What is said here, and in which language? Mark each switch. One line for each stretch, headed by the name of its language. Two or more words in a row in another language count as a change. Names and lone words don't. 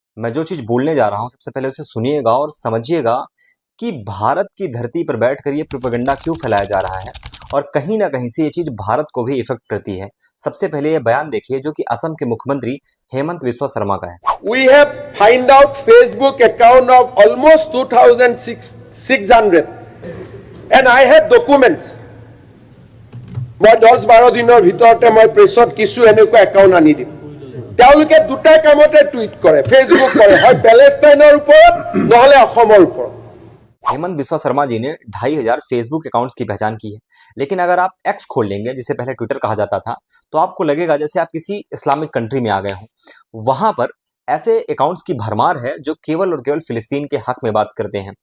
Hindi: मैं जो चीज बोलने जा रहा हूं सबसे पहले उसे सुनिएगा और समझिएगा कि भारत की धरती पर बैठकर ये प्रोपेगेंडा क्यों फैलाया जा रहा है और कहीं ना कहीं से ये चीज भारत को भी इफेक्ट करती है। सबसे पहले ये बयान देखिए जो कि असम के मुख्यमंत्री हेमंत बिस्वा शर्मा का है।
English: We have find out Facebook account of almost 2,600 and I have documents.
Assamese: মই 10-12 দিনৰ ভিতৰতে মই প্ৰেছত কিছু এনেকুৱা একাউণ্ট আনি দিম। তেওঁলোকে দুটা কামতে টুইট কৰে, ফেসবুক কৰে, হয় পেলেষ্টাইনৰ ওপৰত নহলে অসমৰ ওপৰত।
Hindi: हेमंत बिस्वा शर्मा जी ने 2,500
English: Facebook accounts
Hindi: की पहचान की है, लेकिन अगर आप एक्स खोल लेंगे जिसे पहले ट्विटर कहा जाता था तो आपको लगेगा जैसे आप किसी
English: Islamic country
Hindi: में आ गए हों। वहां पर ऐसे अकाउंट्स की भरमार है जो केवल और केवल फिलिस्तीन के हक में बात करते हैं।